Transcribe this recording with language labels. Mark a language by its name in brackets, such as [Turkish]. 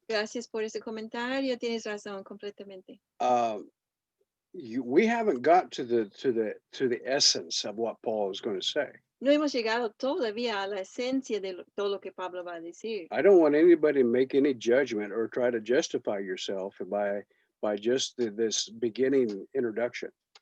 [Spanish] Gracias por ese comentario. Tienes razón completamente. [English] we haven't got to the essence of what Paul is going to say. [Spanish] No hemos llegado todavía a la esencia de todo lo que Pablo va a decir. [English] I don't want anybody to make any judgment or try to justify yourself by just this beginning introduction.